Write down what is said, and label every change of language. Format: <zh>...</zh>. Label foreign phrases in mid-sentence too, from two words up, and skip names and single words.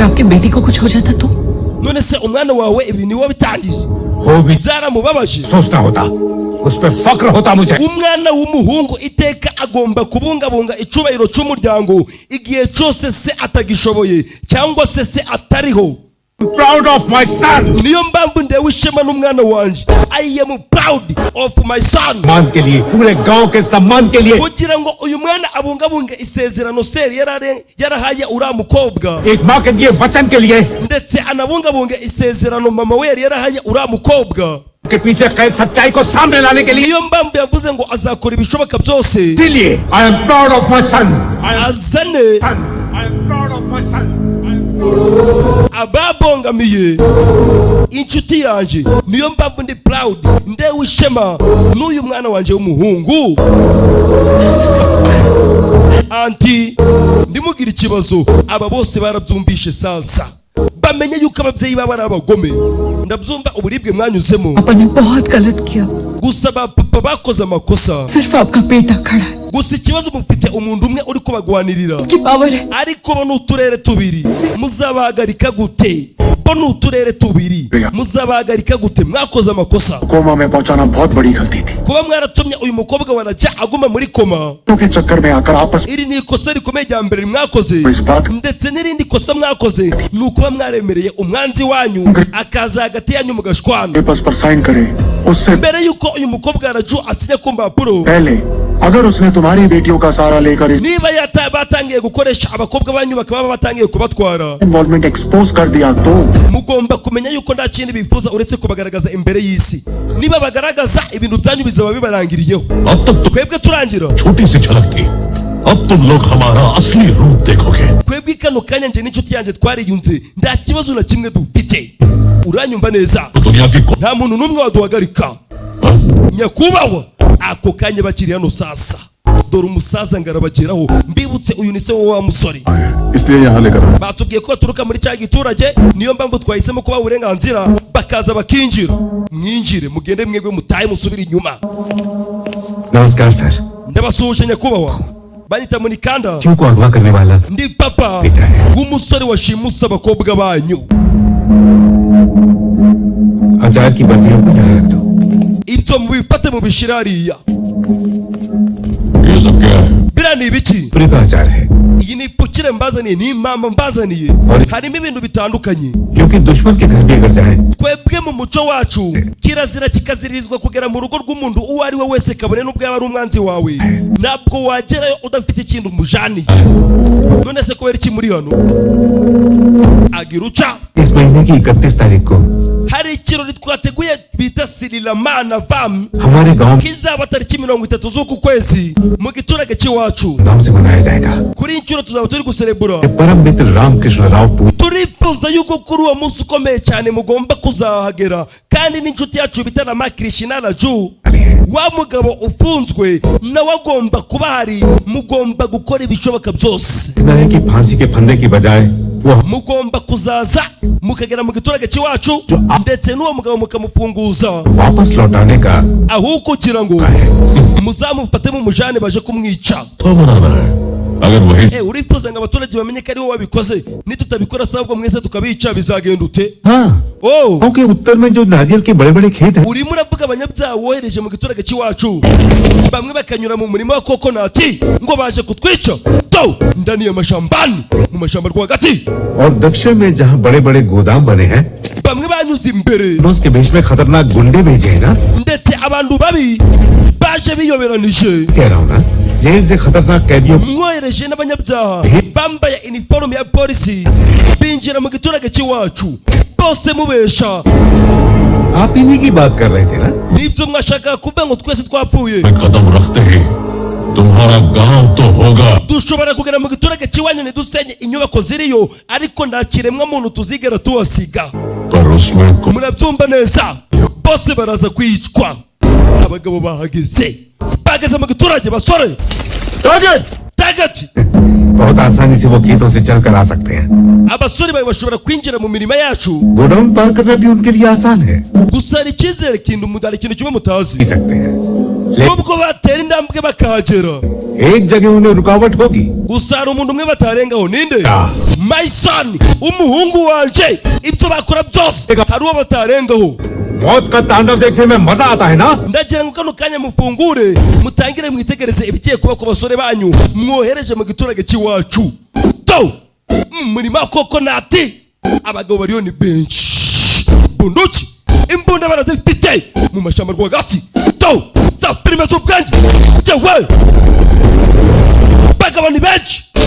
<rw>none se umwana wawe ibi ni wowe bitangije. byaramubabaje. umwana w'umuhungu iteka agomba kubungabunga icubahiro cy'umuryango igihe cyose se atagishoboye cyangwa se atariho.</rw> <en>proud of my son</en> <rw>niyo mpamvu ndewe ishema n'umwana wanjye.</rw> <en>I am proud of my son.</en> <hi>मान के लिए पूरे गांव के सम्मान के लिए</hi> <rw>kugira ngo uyu mwana abungabunge isezerano seri yarahaye uriya mukobwa,</rw> <hi>एक माँ के लिए वचन के लिए</hi> <rw>ndetse anabungabunge isezerano mama we yari yarahaye uriya mukobwa</rw> <hi>के पीछे कैद सच्चाई को सामने लाने के लिए.</hi> <rw>niyo mpamvu yavuze ngo azakora ibishoboka byose.</rw> <en>इसलिए I am proud of my son.</en> <rw>azane</rw> <en>I am proud of my son.</en> <rw>ababongamiye inshuti yanjye. niyo mpamvu ndi proud ndewe ishema n'uyu mwana wanjye w'umuhungu. anti ndimugira ikibazo. aba bose barabyumvishe sasa bamenye yuko ababyeyi baba ari abagome. ndabyumva uburibwe mwanyuzemo. gusa papa bakoze amakosa. gusa ikibazo mufite umuntu umwe uri kubagwanirira, ariko bo ni uturere tubiri. muzabahagarika gute? bo ni uturere tubiri. muzabahagarika gute? mwakoze amakosa.</rw> <hi>कोमा में पहुंचाना बहुत बड़ी गलती थी.</hi> <rw>kuba mwaratumye uyu mukobwa wanajya aguma muri koma,</rw> <hi>के चक्कर में आकर आपस</hi> <rw>iri ni ikosa rikomeye rya mbere mwakoze.</rw> <hi>में</hi> <rw>ndetse n'irindi kosa mwakoze ni ukuba mwaremereye umwanzi wanyu akaza hagati yanyu mugashwana.</rw> <hi>पेपर्स पर साइन करे उससे</hi> <rw>mbere yuko uyu mukobwa araju asinya ku mpapuro.</rw> <hi>पहले अगर उसने तुम्हारी बेटियों का सहारा लेकर इस</hi> <rw>niba batangiye gukoresha abakobwa banyu bakaba batangiye kubatwara,</rw> <en>involvement expose</en> <hi>कर दिया तो</hi> <rw>mugomba kumenya yuko nta kindi bifuza uretse kubagaragaza imbere y'isi. niba bagaragaza ibintu byanyu bizaba bibarangiriyeho.</rw> <hi>अब तक तो</hi> <rw>twebwe turangira,</rw> <hi>छोटी सी झलक थी, अब तुम लोग हमारा असली रूप देखोगे.</hi> <rw>twebwe kano kanya njye n'inshuti yanjye twariyunze nta kibazo na kimwe dufite. uranyumva neza?</rw> <hi>दुनिया की</hi> <rw>nta muntu n'umwe waduhagarika. nyakubahwa ako kanya bakiri hano sasa, dore umusaza ngarabageraho. mbibutse uyu ni se wa musore.</rw> <hi>इसलिए यहाँ लेकर</hi> <rw>batubwiye ko baturuka muri cya giturage, niyo mpamvu twahisemo kubaha uburenganzira bakaza bakinjira. mwinjire mugende mwebwe mutahe musubire inyuma.</rw> <hi>नमस्कार सर.</hi> <rw>ndabasuhuje nyakubahwa. banyita Munikanda.</rw> <hi>क्यों को अगवा करने वाला</hi> <rw>ndi papa w'umusore washimuse abakobwa banyu.</rw> <hi>अचार की बर्फियों को यहाँ रख दो.</hi> <rw>ibyo mubifate mubishire hariya.</rw> <hi>ये सब क्या है?</hi> <rw>biriya ni ibiki?</rw> <hi>पूरी का अचार है.</hi> <rw>iyi ni ipfukire mbazaniye, ni impamba mbazaniye, harimo ibintu bitandukanye.</rw> <hi>क्योंकि दुश्मन के घर भी अगर जाए,</hi> <rw>twebwe mu muco wacu kirazira kikaziririzwa kugera mu rugo rw'umuntu uwo ari we wese, kabone n'ubwo yaba ari umwanzi wawe, ntabwo wagerayo udafite ikintu umujaniye. none se kubera iki muri hano? agira uca</rw> <hi>इस महीने की 31 तारीख को</hi> <rw>hari ikirori twateguye bita Sirilamana Vam,</rw> <hi>हमारे गांव</hi> <rw>kizaba tariki 30 z'uku kwezi mu giturage cy'iwacu.</rw> <hi>धूमधाम से मनाया जाएगा।</hi> <rw>kuri inshuro tuzaba turi guserebura.</rw> <hi>परम मित्र रामकृष्ण राव पूरी</hi> <rw>turifuza yuko kuri uwo munsi ukomeye cyane mugomba kuzahagera, kandi n'inshuti yacu bita na Krishna Raju, wa mugabo ufunzwe nawe agomba kuba hari. mugomba gukora ibishoboka byose,</rw> <hi>है कि फांसी के फंदे की बजाय वो</hi> <rw>mugomba kuzaza mukagera mu giturage cy'iwacu, ndetse n'uwo mugabo mukamufunguza,</rw> <hi>वापस लौटाने का</hi> <rw>aho kugira ngo muzamufate mu mujane baje kumwica.</rw> <hi>तो बराबर है। अगर वही</hi> <rw>urifuza ngo abaturage bamenye ko ari wowe wabikoze, nitutabikora sabwo mwese tukabica bizagenda ute?</rw> <hi>हाँ, oh क्योंकि उत्तर में जो नारियल के बड़े बड़े खेत हैं,</hi> <rw>urimo uravuga abanyabyaha wohereje mu giturage cy'iwacu, bamwe bakanyura mu murima wa kokonati ngo baje kutwica to</rw> <sw>ndani ya mashambani,</sw> <rw>mu mashamba rwagati,</rw> <hi>और दक्षिण में जहाँ बड़े बड़े गोदाम बने हैं,</hi> <rw>bamwe banyuze imbere,</rw> <hi>उसके बीच में खतरनाक गुंडे भेजे हैं ना।</hi> <rw>ndetse abantu babi baje biyoberanije,</rw> <hi>कह रहा हूँ ना, जेल से खतरनाक कैदियों</hi> <rw>mwohereje n'abanyabyaha bambaye iniforume ya polisi binjira mu giturage cy'iwacu, bose mubesha.</rw> <hi>आप इन्हीं की बात कर रहे थे ना।</hi> <rw>nibyo mwashaka kuvuga ngo twese twapfuye?</rw> <hi>कदम रखते ही तुम्हारा गांव तो होगा।</hi> <rw>dushobora kugera mu giturage cy'iwanyu ntidusenye inyubako ziriyo, ariko nta kiremwa muntu tuzigera tuhasiga.</rw> <hi>पर उसमें को</hi> <rw>murabyumva neza? bose baraza kwicwa. abagabo bageze mu giturage, basore target</rw> <hi>बहुत आसानी से वो खेतों से चलकर आ सकते हैं।</hi> <rw>abasore bawe bashobora kwinjira mu mirima yacu,</rw> <hi>गोडाउन पार करना भी उनके लिए आसान है,</hi> <rw>gusa hari icyizere kintu mudari ikintu kimwe mutazi,</rw> <hi>पी सकते हैं।</hi> <rw>nubwo batera intambwe bakahagera,</rw> <hi>एक जगह उन्हें रुकावट होगी।</hi> <rw>gusa hari umuntu umwe batarengaho. ninde? Ah.</rw> <en>my son,</en> <rw>umuhungu wanje, ibyo bakora byose hari uwo batarengaho.</rw> <hi>मौत का तांडव देखने में मजा आता है ना।</hi> <rw>ndagira ngo kano kanya mufungure mutangire mwitegereze ibigiye kuba ku basore banyu mwohereje mu giturage cy'iwacu. to murima wa kokonati abagabo bariyo ni benshi, bunduki imbunda barazifite mu mashamba rwagati. to za filime z'ubwanjye jewe bagabo ni benshi.</rw>